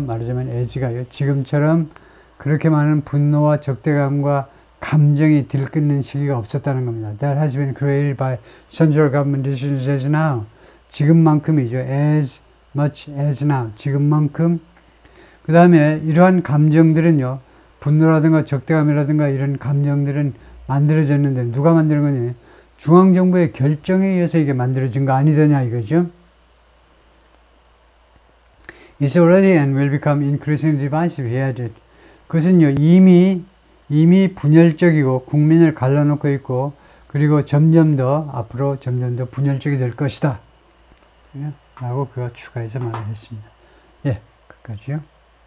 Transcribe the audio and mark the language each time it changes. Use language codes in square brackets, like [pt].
[ko] 말하자면 as가요. 지금처럼 그렇게 많은 분노와 적대감과 감정이 들끓는 시기가 없었다는 겁니다. [en] That has been created by central government decisions as now. [ko] 지금만큼이죠. [en] As much as now. [ko] 지금만큼. 그 다음에 이러한 감정들은요. 분노라든가 적대감이라든가 이런 감정들은 만들어졌는데 누가 만드는 거냐. 중앙정부의 결정에 의해서 이게 만들어진 거 아니더냐 이거죠. [en] It's already and will become increasingly divisive. He added. [ko] 그것은요. 이미 분열적이고 국민을 갈라놓고 있고 그리고 앞으로 점점 더 분열적이 될 것이다. 라고 그가 추가해서 말을 했습니다. 예, 끝까지요.